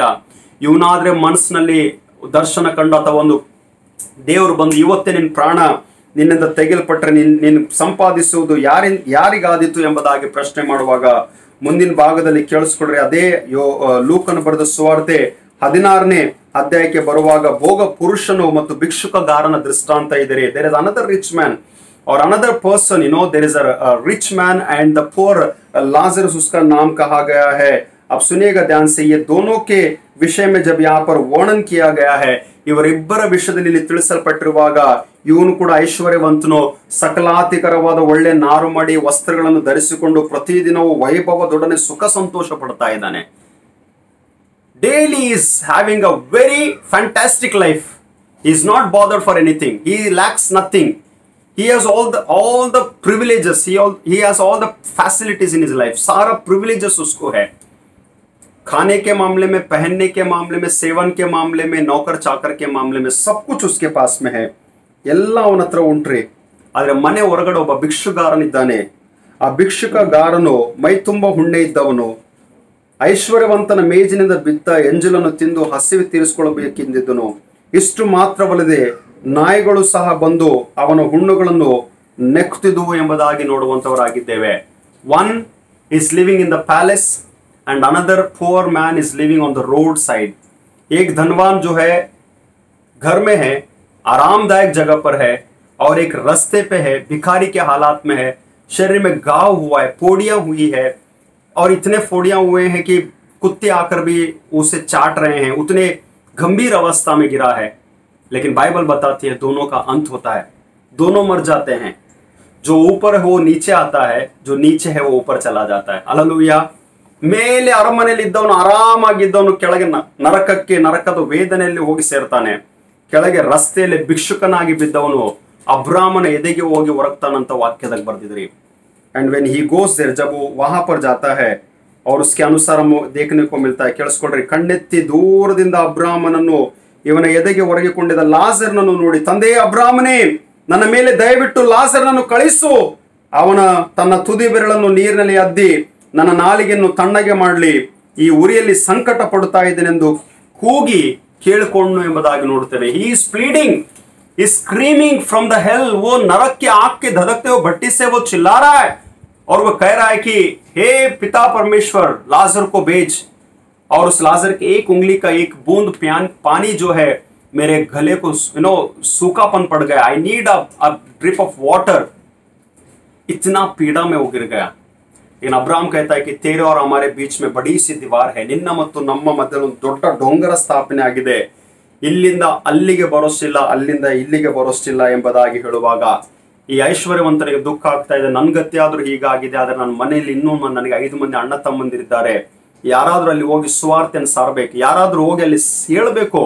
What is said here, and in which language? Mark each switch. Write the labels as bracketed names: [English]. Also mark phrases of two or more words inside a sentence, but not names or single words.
[Kannada] ಇವನಾದ್ರೆ ಮನಸ್ಸಿನಲ್ಲಿ ದರ್ಶನ ಕಂಡು ಅಥವಾ ಒಂದು ದೇವರು ಬಂದು ಇವತ್ತೇ ನಿನ್ನ ಪ್ರಾಣ ನಿನ್ನಿಂದ ತೆಗೆಯಲ್ಪಟ್ರೆ ನೀನು ಸಂಪಾದಿಸುವುದು ಯಾರಿಗಾದೀತು ಎಂಬುದಾಗಿ ಪ್ರಶ್ನೆ ಮಾಡುವಾಗ ಮುಂದಿನ ಭಾಗದಲ್ಲಿ ಕೇಳಿಸ್ಕೊಡ್ರಿ. ಅದೇ ಲೂಕನು ಬರೆದ ಸುವಾರ್ತೆ 16ನೇ ಅಧ್ಯಾಯಕ್ಕೆ ಬರುವಾಗ ಭೋಗ ಪುರುಷನು ಮತ್ತು ಭಿಕ್ಷುಕಗಾರನ ದೃಷ್ಟಾಂತ ಇದೆ. [English] There is another rich man और another person, you know, there is a rich man and the poor Lazarus [Hindi] उसका नाम कहा गया है. अब सुनिएगा ध्यान से, ये दोनों के विषय में जब यहाँ पर वर्णन किया गया है, [Kannada] ಇವರಿಬ್ಬರ ವಿಷಯದಲ್ಲಿ ತಿಳಿಸಲ್ಪಟ್ಟಿರುವಾಗ ಇವನು ಕೂಡ ಐಶ್ವರ್ಯವಂತನು, ಸಕಲಾತಿಕರವಾದ ಒಳ್ಳೆ ನಾರು ಮಾಡಿ ವಸ್ತ್ರಗಳನ್ನು ಧರಿಸಿಕೊಂಡು ಪ್ರತಿದಿನವೂ ವೈಭವದೊಡನೆ ಸುಖ ಸಂತೋಷ ಪಡ್ತಾ ಇದ್ದಾನೆ. [English] Daily is having a very fantastic life. He is not bothered for anything. He lacks nothing. He has all the privileges. He has all the facilities in his life. [Hindi] सारा privileges उसको है. खाने के मामले में, पहनने के मामले में, सेवन के मामले में, नौकर चाकर के मामले में सब कुछ उसके पास में है. [Kannada] ಎಲ್ಲ ಅವನ ಹತ್ರ ಉಂಟ್ರಿ. ಆದ್ರೆ ಮನೆ ಹೊರಗಡೆ ಒಬ್ಬ ಭಿಕ್ಷುಗಾರನಿದ್ದಾನೆ. ಆ ಭಿಕ್ಷುಕಗಾರನು ಮೈ ತುಂಬ ಹುಣ್ಣೆ ಇದ್ದವನು, ಐಶ್ವರ್ಯವಂತನ ಮೇಜಿನಿಂದ ಬಿದ್ದ ಎಂಜಲನ್ನು ತಿಂದು ಹಸಿವೆ ತೀರಿಸಿಕೊಳ್ಳಬೇಕೆಂದಿದ್ದನು. ಇಷ್ಟು ಮಾತ್ರವಲ್ಲದೆ ನಾಯಿಗಳು ಸಹ ಬಂದು ಅವನ ಹುಣ್ಣುಗಳನ್ನು ನೆಕ್ಕುತ್ತಿದ್ದುವು ಎಂಬುದಾಗಿ ನೋಡುವಂತವರಾಗಿದ್ದೇವೆ. [English] One is living in the palace and another poor man is living on the road side. [Hindi] एक धनवान जो है घर में है, आरामदायक जगह पर है, और एक रास्ते पे है, भिखारी के हालात में है, शरीर में घाव हुआ है, फोड़ियां हुई है, और इतने फोड़ियां हुए हैं कि कुत्ते आकर भी उसे चाट रहे हैं, उतने गंभीर अवस्था में गिरा है. लेकिन बाइबल बताती है दोनों का अंत होता है, दोनों मर जाते हैं. जो ऊपर है वो नीचे आता है, जो नीचे है वो ऊपर चला जाता है. हालेलुया. [Kannada] ಮೇಲೆ ಅರಮನೆಯಲ್ಲಿ ಇದ್ದವನು, ಆರಾಮಾಗಿದ್ದವನು ಕೆಳಗೆ ನರಕದ ವೇದನೆಯಲ್ಲಿ ಹೋಗಿ ಸೇರ್ತಾನೆ. ಕೆಳಗೆ ರಸ್ತೆಯಲ್ಲಿ ಭಿಕ್ಷುಕನಾಗಿ ಬಿದ್ದವನು ಅಬ್ರಾಮನ ಎದೆಗೆ ಹೋಗಿ ಹೊರಗ್ತಾನಂತ ವಾಕ್ಯದಾಗ ಬರ್ದಿದ್ರಿ. [English] And when he goes there, [Hindi] जब वो वहां पर जाता है और उसके अनुसार देखने को मिलता है. [Kannada] ಕೇಳಿಸ್ಕೊಳ್ರಿ, ಕಣ್ಣೆತ್ತಿ ದೂರದಿಂದ ಅಬ್ರಾಮನನ್ನು ಇವನ ಎದೆಗೆ ಹೊರಗಿಕೊಂಡಿದ್ದ ಲಾಜರನನ್ನು ನೋಡಿ, ತಂದೆ ಅಬ್ರಾಮನೇ, ನನ್ನ ಮೇಲೆ ದಯವಿಟ್ಟು ಲಾಜರನನ್ನು ಕಳಿಸು, ಅವನ ತನ್ನ ತುದಿ ಬೆರಳನ್ನು ನೀರಿನಲ್ಲಿ ಅದ್ದಿ ನನ್ನ ನಾಲಿಗೆಯನ್ನು ತಣ್ಣಗೆ ಮಾಡಲಿ, ಈ ಉರಿಯಲ್ಲಿ ಸಂಕಟ ಪಡುತ್ತಾ ಇದ್ದೇನೆಂದು ಕೂಗಿ ಕೇಳಿಕೊಂಡು ಎಂಬುದಾಗಿ ನೋಡುತ್ತೇವೆ. [English] He is pleading, is screaming from the hell. [Hindi] वो नरक की आग के धधकते हुए भट्टी से वो चिल्ला रहा है और वो कह रहा है कि हे पिता परमेश्वर, लाजर को भेज, और उस लाजर के एक उंगली का एक बूंद पानी जो है मेरे गले को सूखापन पड़ गया. [English] I need a drip of water. [Hindi] इतना पीड़ा में वो गिर गया. लेकिन अब्राहम कहता है कि तेरे और हमारे बीच में बड़ी सी दीवार है. [Kannada] ನಿನ್ನ ಮತ್ತು ನಮ್ಮ ಮಧ್ಯದಲ್ಲಿ ಒಂದು ದೊಡ್ಡ ಡೊಂಗರ ಸ್ಥಾಪನೆ ಆಗಿದೆ. ಇಲ್ಲಿಂದ ಅಲ್ಲಿಗೆ ಬರೋಷ್ಟಿಲ್ಲ, ಅಲ್ಲಿಂದ ಇಲ್ಲಿಗೆ ಬರೋಷ್ಟಿಲ್ಲ ಎಂಬುದಾಗಿ ಹೇಳುವಾಗ ಈ ಐಶ್ವರ್ಯವಂತನಿಗೆ ದುಃಖ ಆಗ್ತಾ ಇದೆ. ನನ್ ಗತಿ ಆದ್ರೂ ಹೀಗಾಗಿದೆ, ಆದ್ರೆ ನನ್ನ ಮನೆಯಲ್ಲಿ ಇನ್ನೂ ನನಗೆ 5 ಮಂದಿ ಅಣ್ಣ ತಮ್ಮಂದಿರಿದ್ದಾರೆ. ಯಾರಾದ್ರೂ ಅಲ್ಲಿ ಹೋಗಿ ಸುವಾರ್ತೆಯನ್ನು ಸಾರಬೇಕು, ಯಾರಾದ್ರೂ ಹೋಗಿ ಅಲ್ಲಿ ಹೇಳ್ಬೇಕು.